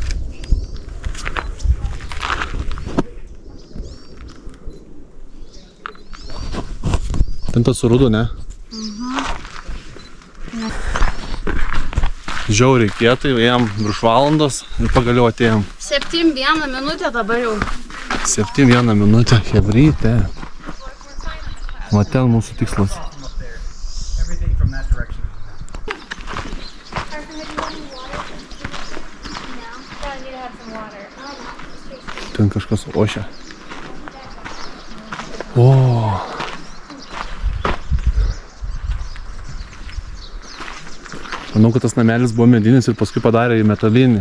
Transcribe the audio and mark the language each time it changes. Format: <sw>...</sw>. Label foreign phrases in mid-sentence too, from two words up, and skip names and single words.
<lt>Ten tas rudu, ne? Žiauriai kietai, ėjom virš valandos ir pagaliau atėjom. 7:01 minutė dabar jau. 7:01 minutė, hebrytė. Va ten mūsų tikslas.</lt> <en>Everything from that direction.</en> <lt>Ten kažkas ošia. O. Manau, kad tas namelis buvo medinis ir paskui padarė į metalinį.</lt>